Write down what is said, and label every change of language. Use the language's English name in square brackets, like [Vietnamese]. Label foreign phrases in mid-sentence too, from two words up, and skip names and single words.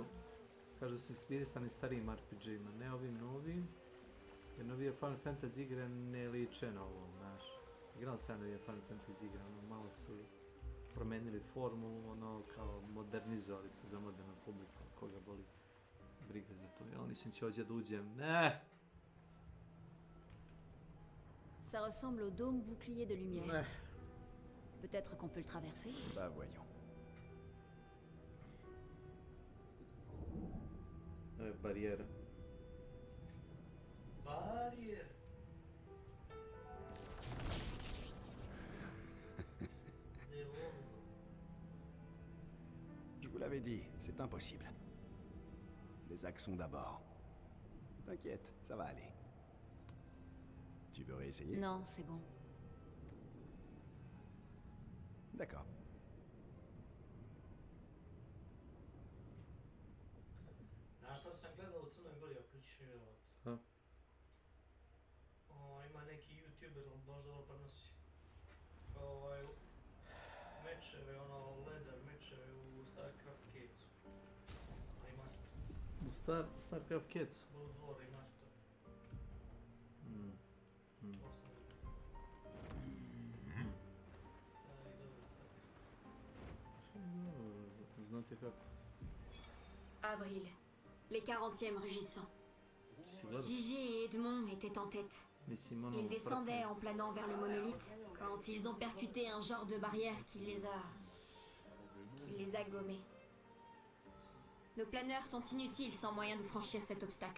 [Serbian] Kažu da su inspirisani starijim RPG-ima, ne ovim novim. Jer novije Final Fantasy igre ne liče na ovom, znaš. Igrao sam novije Final Fantasy igre, malo su promenili formulu, kao modernizovali se za modernu publiku, koga boli briga za to. Ja nisam će ovdje da uđem, ne! [French] Ça ressemble au dôme bouclier de lumière. Peut-être qu'on peut le traverser. Bah voyons. [Serbian] Barijera. [French] Barrière. Je vous l'avais dit, c'est impossible. Les accents d'abord. T'inquiète, ça va aller. Tu veux réessayer? Non, c'est bon. D'accord. [Serbian] Znaš šta sam gledao u Crnoj Gori, ako ćeš vjerovat? Ima neki youtuber, možda ovo prenosi. Mečeve, ladder mečeve u StarCraft Cadesu. A i Masters. U StarCraft Cadesu? Blood War i Master. Znate kako? [French] Avril, les 40e rugissants. Gigi et Edmond étaient en tête. Ils descendaient en planant vers le monolithe quand ils ont percuté un genre de barrière qui les a gommés. Nos planeurs sont inutiles sans moyen de franchir cet obstacle.